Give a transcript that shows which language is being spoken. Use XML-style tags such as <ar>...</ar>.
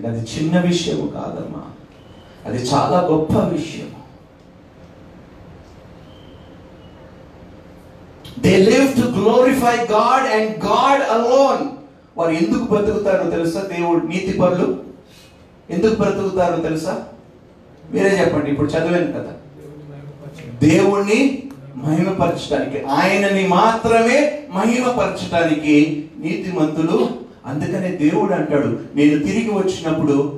<te>అది చిన్న విషయము కాదమ్మా, అది చాలా గొప్ప విషయం.</te> <en>They live to glorify God and God alone.</en> <te>వారు ఎందుకు బ్రతుకుతారో తెలుసా? దేవుడు నీతిపరులు ఎందుకు బ్రతుకుతారో తెలుసా? మీరే చెప్పండి. ఇప్పుడు చదివాను కదా, దేవుణ్ణి మహిమపరచడానికి, ఆయనని మాత్రమే మహిమపరచడానికి నీతిమంతులు. అందుకనే దేవుడు అంటాడు, నేను తిరిగి వచ్చినప్పుడు</te>